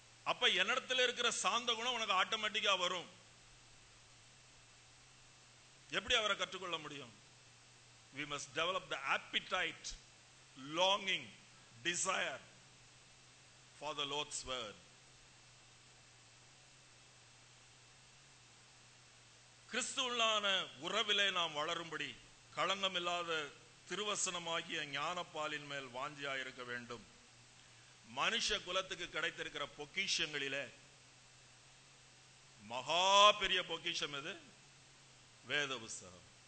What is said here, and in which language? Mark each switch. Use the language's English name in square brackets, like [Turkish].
[Tamil] அப்ப என்னிடத்தில் இருக்கிற சாந்த குணம் உனக்கு ஆட்டோமேட்டிக்கா வரும். எப்படி அவரை கற்றுக்கொள்ள முடியும்? [English] We must develop the appetite, longing, desire for the Lord's word. [Tamil] கிறிஸ்துவுள்ளான உறவிலே நாம் வளரும்படி களங்கமில்லாத திருவசனமாகிய ஞானப்பாலின் மேல் வாஞ்சியாயிருக்க வேண்டும். மனுஷ குலத்துக்கு கிடைத்திருக்கிற பொக்கிஷங்களிலே மகா பெரிய பொக்கிஷம் எது? வேத புஸ்தகம்.